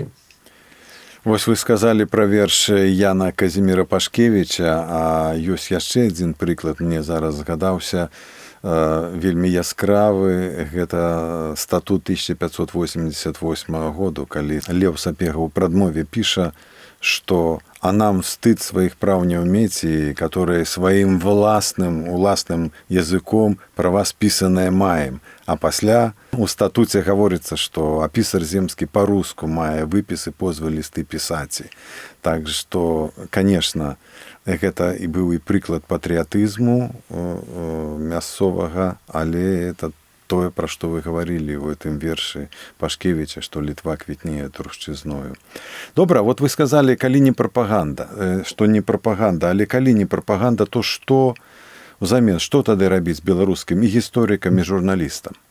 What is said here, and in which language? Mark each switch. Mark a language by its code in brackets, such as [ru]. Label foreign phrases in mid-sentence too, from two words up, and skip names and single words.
[be] Вось вы сказалі пра верш Яна Казіміра Пашкевіча, а ёсць яшчэ адзін прыклад, мне зараз згадаўся, вельмі яскравы, гэта статут 1588 году, калі Леў Сапега ў прадмове піша, [ru] что «А нам стыд своих прав не уметь, и которые своим уласным языком про вас писанное маем». [be] А пасля у статуце [ru] говорится, что «А писарь земский по-руску мае выписы позвы листы писати». Так что, конечно, [be] гэта і быў і прыклад патрыятызму мясцовага, але это тое, пра што вы гаварылі ў гэтым вершы Пашкевіча, што Літва квітнее русчызною. Добра, вот вы сказалі, калі не прапаганда, што не прапаганда, але калі не прапаганда, то што ўзамен, што тады рабіць беларускім і гісторыкам, і журналістам?